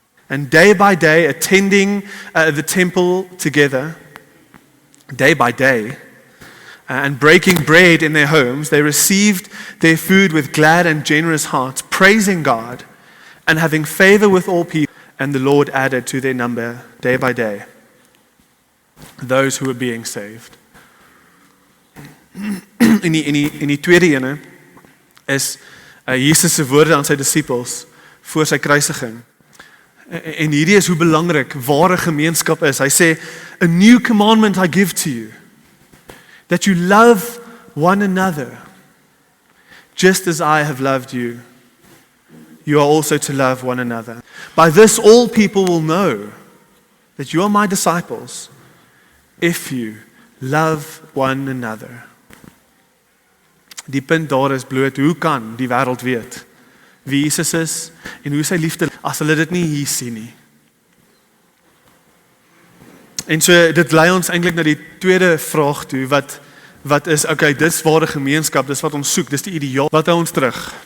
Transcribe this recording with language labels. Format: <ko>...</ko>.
<en>And day by day attending the temple together, day by day, and breaking bread in their homes, they received their food with glad and generous hearts, praising God and having favor with all people. And the Lord added to their number day by day those who were being saved.</en> <af>In die tweede ene is Jesus se woorde aan sy disippels voor sy kruisiging. En hierdie is hoe belangrik ware gemeenskap is. Hy sê,</af> <en>a new commandment I give to you, that you love one another, just as I have loved you. You are also to love one another. By this all people will know that you are my disciples, if you love one another.</en> <af>Die punt daar is bloot, hoe kan die wêreld weet wie Jesus is en hoe sy liefde as hulle dit nie hier sien nie. En so dit lei ons eintlik na die tweede vraag toe, wat is, okay, dis ware gemeenskap, dis wat ons soek, dis die ideaal, wat hou ons terug?</af>